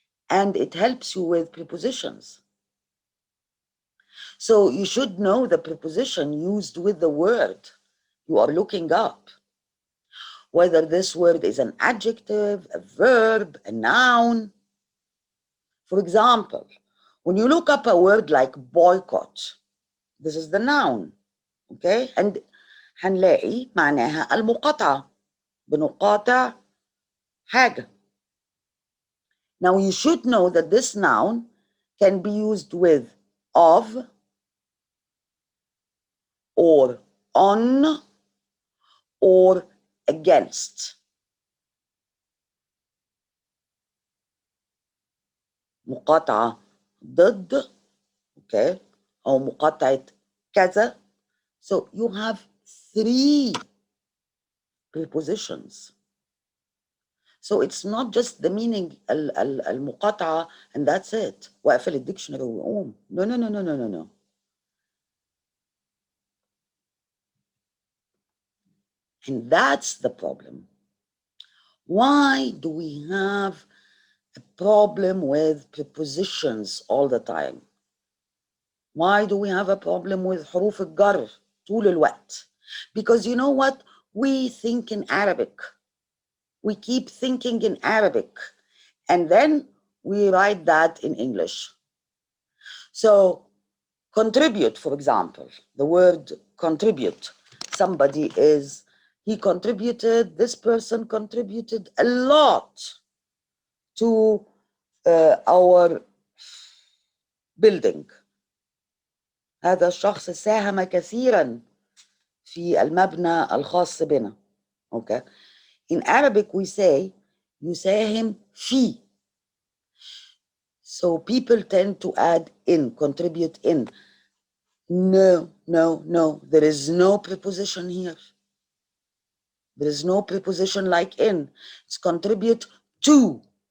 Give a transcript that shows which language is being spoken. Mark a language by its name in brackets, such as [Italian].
[English] And it helps you with prepositions. So you should know the preposition used with the word you are looking up. Whether this word is an adjective, a verb, a noun. For example, when you look up a word like boycott, this is the noun, okay? [Arabic] And هنلاقي معناها المقاطعة، بنقاطع حاجة. [English] Now you should know that this noun can be used with of or on or against. [Arabic] مقاطعة ضد، okay, أو مقاطعة كذا. [English] So you have 3 prepositions. So it's not just the meaning المقاطعة and that's it. [Arabic] وأقفل الديكشنري وأقوم. [English] No, no, no, no, no, no, no. And that's the problem. Why do we have a problem with prepositions all the time? Why do we have a problem with [Arabic] حروف الجر طول الوقت? [English] Because you know what? We think in Arabic. We keep thinking in Arabic. And then we write that in English. So contribute, for example, the word contribute. Somebody is, he contributed, this person contributed a lot to our building. [Arabic] هذا الشخص ساهم كثيرا في المبنى الخاص بنا. [English] Okay. In Arabic we say [Arabic] يساهم في. [English] So people tend to add in, contribute in. No, no, no. There is no preposition here. There is no preposition like in. It's contribute to.